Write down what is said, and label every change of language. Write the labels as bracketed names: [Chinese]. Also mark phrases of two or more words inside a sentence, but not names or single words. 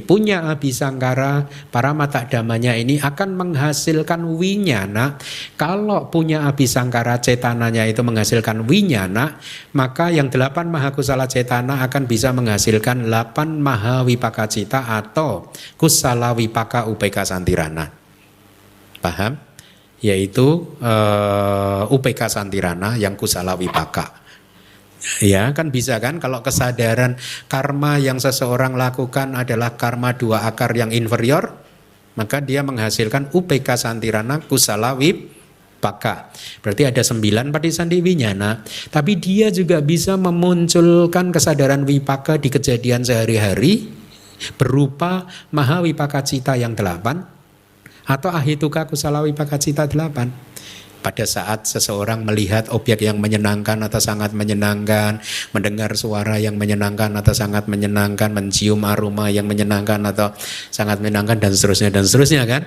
[Pali] Punya abhisangkara, [Indonesian] para mata damanya ini akan menghasilkan winyana. Kalau [Pali] punya abhisangkara [Indonesian] cetananya itu menghasilkan winyana, maka yang 8 [Pali] mahakusala cetana [Indonesian] akan bisa menghasilkan 8 [Pali] mahawipaka cita [Indonesian] atau [Pali] kusala wipaka upeka santirana. [Indonesian] Paham? Yaitu [Pali] upeka santirana [Indonesian] yang [Pali] kusala wipaka. [Indonesian] Ya kan bisa kan, kalau kesadaran karma yang seseorang lakukan adalah karma 2 akar yang inferior, maka dia menghasilkan [Pali] upeka santirana kusala wipaka. [Indonesian] Berarti ada 9 [Pali] patisandi winyana, [Indonesian] tapi dia juga bisa memunculkan kesadaran wipaka di kejadian sehari-hari berupa [Pali] mahawipaka cita [Indonesian] yang 8 atau [Pali] ahituka kusala wipaka cita [Indonesian] 8. Pada saat seseorang melihat objek yang menyenangkan atau sangat menyenangkan, mendengar suara yang menyenangkan atau sangat menyenangkan, mencium aroma yang menyenangkan atau sangat menyenangkan, dan seterusnya kan?